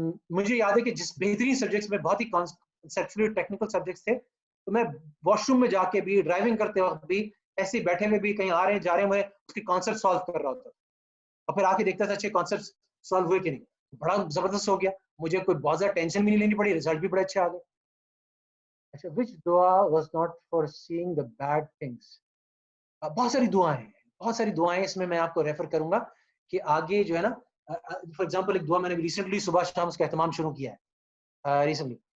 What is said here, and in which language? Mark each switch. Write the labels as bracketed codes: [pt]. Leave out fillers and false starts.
[ur] مجھے یاد ہے کہ جس بہترین سبجیکٹس میں بہت ہی کنسیپچولی ٹیکنیکل سبجیکٹس تھے تو میں واش روم میں جا کے بھی ڈرائیونگ کرتے وقت بھی ایسے ہی بیٹھے ہوئے بھی کہیں آ رہے ہیں جا رہے ہیں میں اس کی کانسیپٹ سالو کر رہا ہوتا اور پھر آ کے دیکھتا تھا اچھے کانسیپٹ سالو ہوئے کہ نہیں. بڑا زبردست ہو گیا, مجھے کوئی بہت زیادہ ٹینشن بھی نہیں لینی پڑی, رزلٹ بھی بڑے اچھے آ گئے. [en] اچھا, which دعا was not for seeing the bad things. [ur] بہت ساری دعائیں اس میں میں آپ کو ریفر کروں گا کہ آگے جو ہے نا فار ایگزامپل ایک دعا میں نے ریسنٹلی صبح شام اس کا اہتمام شروع کیا ہے ریسنٹلی.